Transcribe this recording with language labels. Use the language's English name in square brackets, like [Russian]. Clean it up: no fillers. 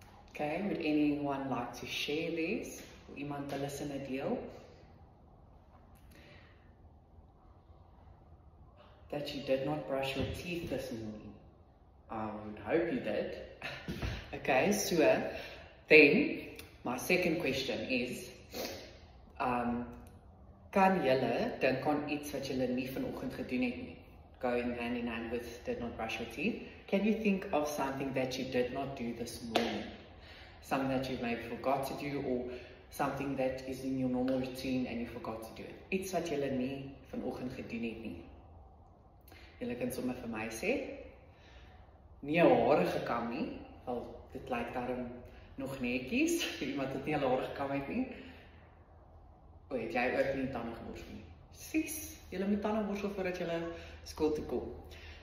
[English] Okay, would anyone like to share this? Or [Afrikaans] iemand hulle sinne deel? [English] That you did not brush your teeth this morning. I would hope you did. Okay, so then my second question is, [Afrikaans] kan julle dink aan iets wat julle nie vanoggend gedoen het nie? [English] Going hand in hand with did not brush your teeth. Can you think of something that you did not do this morning? Something that you maybe forgot to do, or something that is in your normal routine and you forgot to do it. [Afrikaans] Iets wat julle nie vanoggend gedoen het nie. Julle kan sommer vir my sê, nie jou hare gekam nie, al dit lyk daarom nog netjies, vir iemand wat nie hulle hare gekam het nie. O, het jy ook nie tande geborsel nie? Sis, julle moet tande borsel voordat julle skool toe kom.